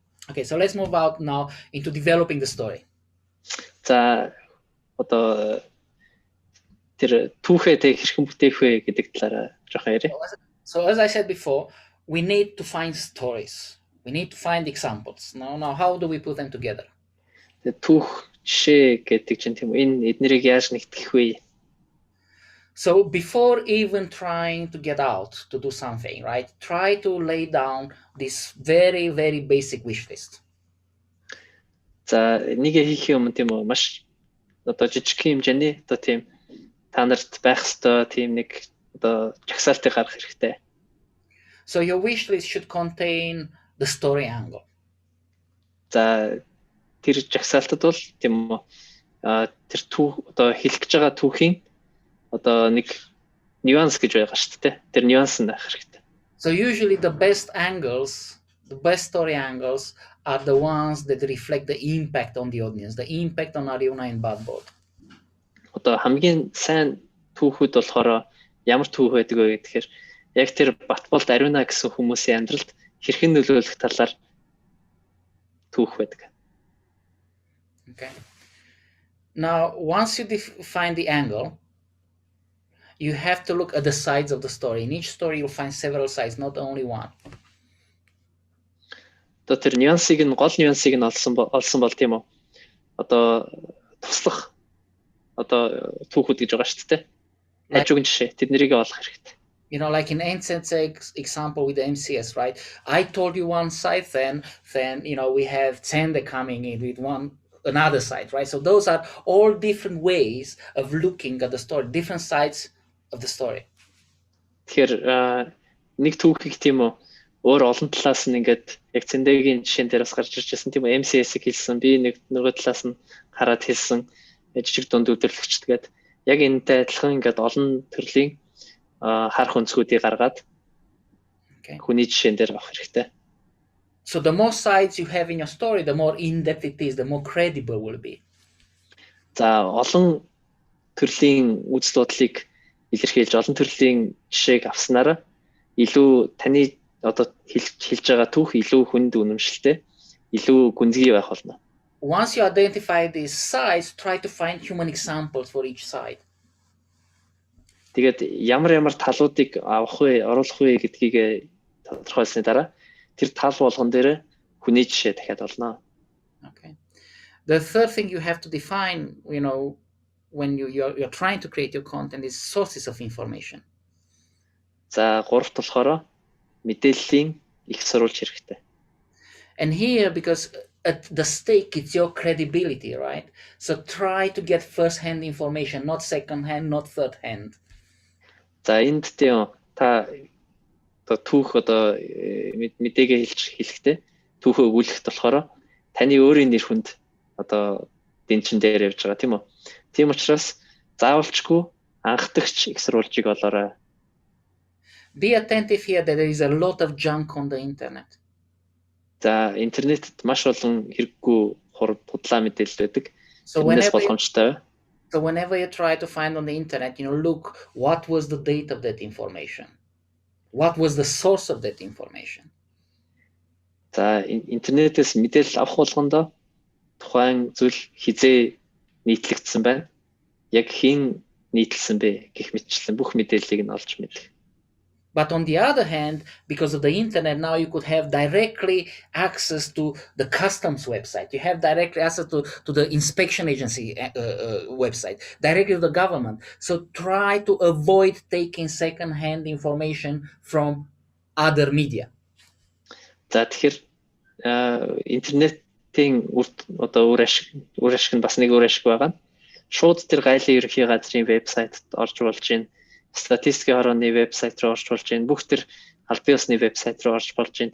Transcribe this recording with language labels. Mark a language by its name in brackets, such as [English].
[English] Okay, so let's move out now into developing the story. [Mongolian] За одоо тэр түүхээ хэрхэн бүтээх вэ гэдэг талаараа жоохон ярив. [English] So as I said before, we need to find stories. We need to find examples. Now how do we put them together? [Mongolian] Түүх жишээ гэдэг чинь тийм энэ эднэрийг яаж нэгтгэх вэ? [English] So before even trying to get out to do something, right? Try to lay down this very, very basic wish list. [Mongolian] За нэг хийх юм тийм үү маш одоо жижиг хэмжээний одоо тийм та нарт байх ёстой тийм нэг одоо жагсаалтыг гаргах хэрэгтэй. [English] So your wish list should contain the story angle. [Mongolian] За тэр жагсаалтад бол тийм үү тэр түүх одоо хэлэх гэж байгаа түүхийн одоо нэг нюанс гэж байгаа шүү дээ. Тэр нюанс нь байх хэрэгтэй. [English] So usually the best angles, the best story angles are the ones that reflect the impact on the audience, the impact on Arion and Badboard. [Mongolian] Одоо хамгийн сайн түүхүүд болохоор ямар түүх байдаг вэ гэхээр яг тэр Батболд Ариуна гэсэн хүмүүсийн амьдралд хэрхэн нөлөөлөх талаар түүх байдаг. [English] Okay. Now, once you define the angle, you have to look at the sides of the story. In each story, you'll find several sides, not only one. [Mongolian] Одоо тэр нюансыг нь гол нюансыг нь олсон бол тийм үү. Одоо туслах одоо түүхүүд гэж байгаа шүү дээ. Ажиг жишээ тэднийг олох хэрэгтэй. [English] Like in Ancient example with the MCS, right? I told you one side, then we have Tsande coming in with another side, right? So those are all different ways of looking at the story, different sides of the story. [Mongolian] Тэгэхээр нэг түүхийг тийм үү өөр олон талаас нь ингээд яг цэндэгийн жишээн дээр бас гарч ирж байсан тийм үү MCS-ийг хэлсэн би нэг нөгөө талаас нь хараад хэлсэн жижиг дунд өдөрлөгчдгээд яг энэтэй адилхан ингээд олон төрлийн харах өнцгүүдийг гаргаад хүний жишээн дээр авах хэрэгтэй. [English] So the more sides you have in your story, the more in-depth it is, the more credible will be. [Mongolian] За олон төрлийн үзэл бодлыг илэрхийлж олон төрлийн жишээг авснараа илүү таны одоо хэлж байгаа түүх илүү хүнд үнэмшилтэй, илүү гүнзгий байх болно. [English] Once you identify these sides, try to find human examples for each side. [Mongolian] Тэгээд ямар талуудыг авах вэ, оруулах вэ гэдгийг тодорхойлсны дараа тэр тал болгон дээр хүний жишээ дахиад олно. [English] Okay. The third thing you have to define, when you're trying to create your content is sources of information. [Mongolian] За гуравт болохоор мэдээллийн их сурвалж хэрэгтэй. [English] And here, because at the stake it's your credibility, right? So try to get first-hand information, not second-hand, not third-hand. [Mongolian] За энд тийм та түүх одоо мэдээгээ хэлэхдээ түүхөө өгүүлэхэд болохоор таны өөрийн нэр хүнд одоо дэнчин дээр явж байгаа тийм үү? Тийм учраас заавалчгүй анхдагч их сурвалжийг олоорой. [English] Be attentive here that there is a lot of junk on the internet. [Mongolian] За интернетэд маш олон хэрэггүй худлаа мэдээлэл байдаг. [English] So [Mongolian] Тэрнээс болгоомжтой. [English] So whenever you try to find on the internet, look what was the date of that information. What was the source of that information? [Mongolian] За интернетээс мэдээлэл авах болгондоо тухайн зүйл хизээ нийтлэгдсэн байна. Яг хэн нийтлсэн бэ гэх мэтчлэн бүх мэдээллийг нь олж мэдэх. [English] But on the other hand, because of the internet, now you could have directly access to the customs website. You have directly access to the inspection agency website, directly to the government. So try to avoid taking second-hand information from other media. [Mongolian] За тэгэхээр интернетийн одоо үр ашиг нь бас нэг үр ашиг байгаа. Шууд тэр гайлын ерөнхий газрын вебсайтад орж болж байна. Статистикийн хорооны вебсайт руу орж болж байна. Бүх тэр албан ёсны вебсайт руу орж болж байна.